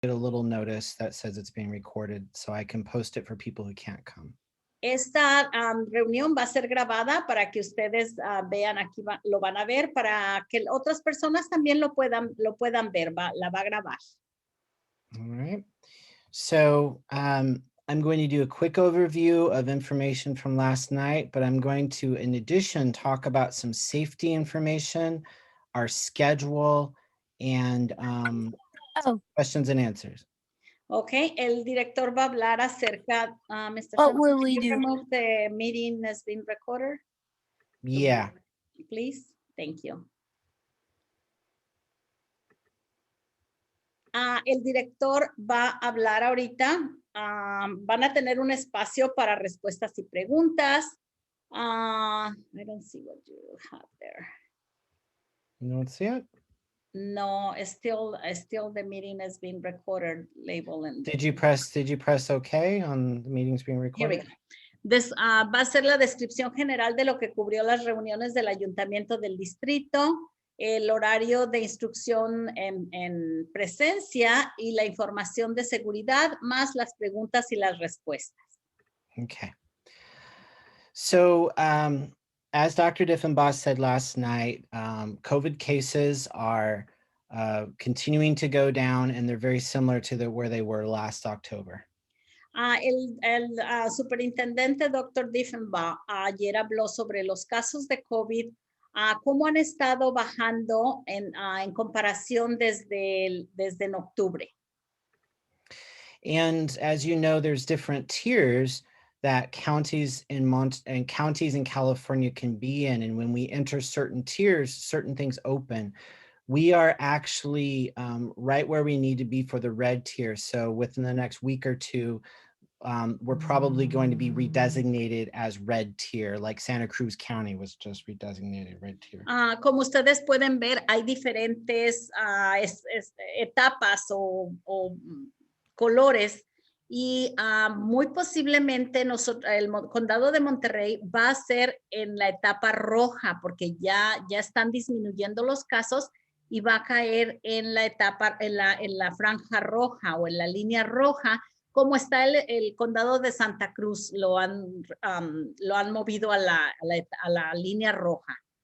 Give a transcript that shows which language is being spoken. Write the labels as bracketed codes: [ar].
[en] get a little notice that says it's being recorded so I can post it for people who can't come. [es] Esta reunión va a ser grabada para que ustedes vean, aquí lo van a ver, para que otras personas también lo puedan ver, la va a grabar. [en] All right. So I'm going to do a quick overview of information from last night, but I'm going to, in addition, talk about some safety information, our schedule, and questions and answers. [es] Okay, el director va a hablar acerca, Mr. [en] What will we can you do? remove the meeting has been recorded? Yeah. Please, thank you. [es] El director va a hablar ahorita. Van a tener un espacio para respuestas y preguntas. [en] I don't see what you have there. You don't see it? No, still the meeting is being recorded, label. And Did you press OK on the meetings being here we recorded? go. [es] Va a ser la descripción general de lo que cubrió las reuniones del ayuntamiento del distrito, el horario de instrucción en presencia y la información de seguridad, más las preguntas y las respuestas. [en] Okay. So as Dr. Diffenboss said last night, COVID cases are continuing to go down, and they're very similar to where they were last October. [es] El superintendente Dr. Diffenbach ayer habló sobre los casos de COVID, cómo han estado bajando en comparación desde en octubre. [en] And as you know, there's different tiers that counties in California can be in, and when we enter certain tiers, certain things open. We are actually right where we need to be for the red tier. So within the next week or two, we're probably going to be redesignated as red tier, like Santa Cruz County was just redesignated red tier. [es] Como ustedes pueden ver, hay diferentes etapas o colores y muy posiblemente el condado de Monterrey va a ser en la etapa roja porque ya están disminuyendo los casos y va a caer en la etapa, en la franja roja o en la línea roja, como está el condado de Santa Cruz, lo han movido a la línea roja.